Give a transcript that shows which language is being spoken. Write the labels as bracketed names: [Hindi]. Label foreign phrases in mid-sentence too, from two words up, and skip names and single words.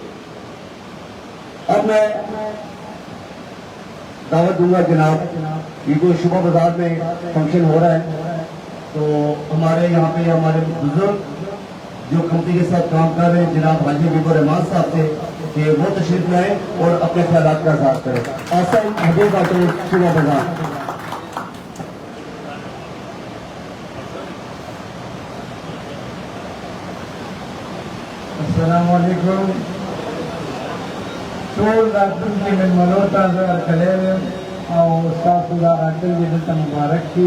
[Urdu] اب میں دعوت دوں گا جناب, یہ کوئی شبہ بازار میں فنکشن ہو رہا ہے تو ہمارے یہاں پہ ہمارے بزرگ جو کمپنی کے ساتھ کام کر رہے ہیں جناب حاجی حبیب الرحمان صاحب سے کہ وہ تشریف لائیں اور اپنے خیالات کا اظہار کریں. آسان حبیب آٹو شبہ بازار. [Arabic] السلام علیکم. [Pashto] ټول راتلونکي مېلمنو ته زه هرکلی یم او ستاسو دا راتل دې دلته مبارک شي.